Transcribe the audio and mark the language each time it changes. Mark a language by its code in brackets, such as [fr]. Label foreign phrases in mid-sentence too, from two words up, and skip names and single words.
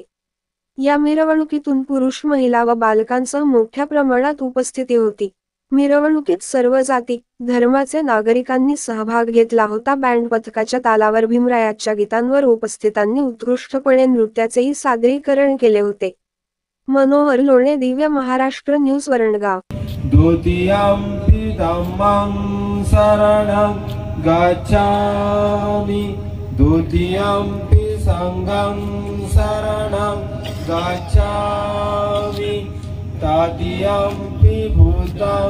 [mr] या मिरवणुकीतून पुरुष, महिला व बालकांसह मोठ्या प्रमाणात उपस्थिती होती। मिरवणुकीत सर्व जाती, धर्माचे नागरिकांनी सहभाग घेतला होता। बँड पथकाच्या तालावर भीमरायाच्या गीतांवर उपस्थितांनी उत्कृष्टपणे नृत्याचेही सादरीकरण केले होते। मनोहर लोणे, दिव्य महाराष्ट्र न्यूज, वरणगाव। [pi] द्वितीयंपि धम्मं शरणं गच्छामि द्वितीयंपि संघं शरणं गच्छामि तृतीयंपि बुद्धं